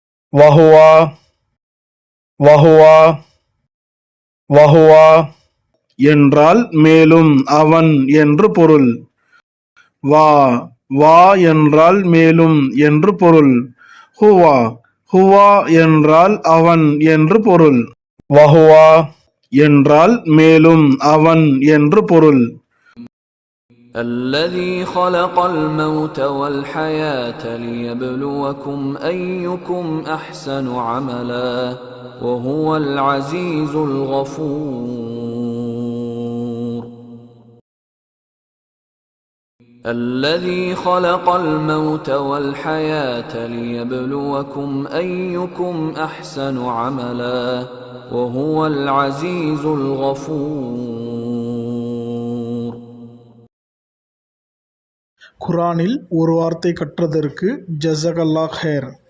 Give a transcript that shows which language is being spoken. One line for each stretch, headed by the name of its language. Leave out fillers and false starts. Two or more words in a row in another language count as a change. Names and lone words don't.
Arabic: وهو وهو وهو
Tamil: என்றால் மேலும் அவன் என்று பொருள்.
Arabic: و و
Tamil: என்றால் மேலும் என்று பொருள்.
Arabic: هو هو
Tamil: என்றால் அவன் என்று பொருள். வஹுவா என்றால் மேலும் அவன் என்று பொருள்.
Arabic: الذي خلق الموت والحياة ليبلوكم أيكم أحسن عملا وهو العزيز الغفور. الذي خلق الموت والحياة ليبلوكم أيكم أحسن عملا وهو العزيز الغفور.
Tamil: குர்ஆனில் ஒரு வார்த்தை கற்றதற்கு
Arabic: جزاك الله خير.